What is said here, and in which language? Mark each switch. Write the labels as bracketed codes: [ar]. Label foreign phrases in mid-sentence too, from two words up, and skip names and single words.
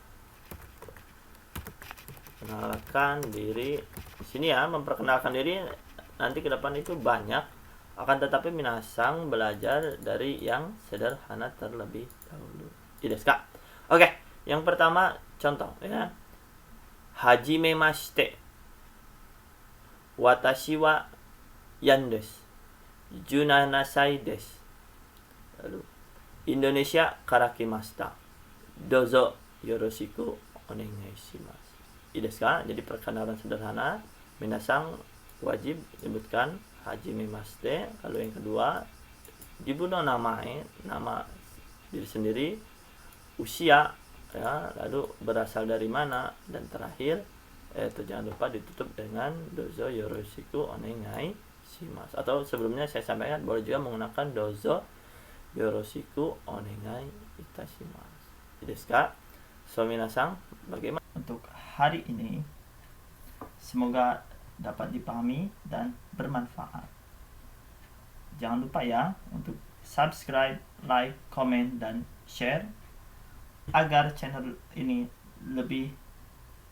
[id] Memperkenalkan diri. Di sini ya, memperkenalkan diri nanti ke depan itu banyak. Akan tetapi minasang belajar dari yang sederhana terlebih dahulu. Desu ka? Oke, yang pertama contoh ya. [ja] はじめまして。私はヤンです. 17 歳desu. Lalu インドネシアから来ました. どうぞよろしくお願いします. ですか? [id] Jadi perkenalan sederhana, minasang wajib menyebutkan hajimemashite. Lalu yang kedua, [ja] 自分の名前, [id] nama diri sendiri, usia ya, lalu berasal dari mana, dan terakhir jangan lupa ditutup dengan [ja] どうぞよろしくお願いします. [id] Atau sebelumnya saya sampaikan boleh juga menggunakan [ja] どうぞよろしくお願いいたします. ですか? [id] So minasang, bagaimana untuk hari ini? Semoga dapat dipahami dan bermanfaat. Jangan lupa ya untuk subscribe, like, komen, dan share agar channel ini lebih bermanfaat.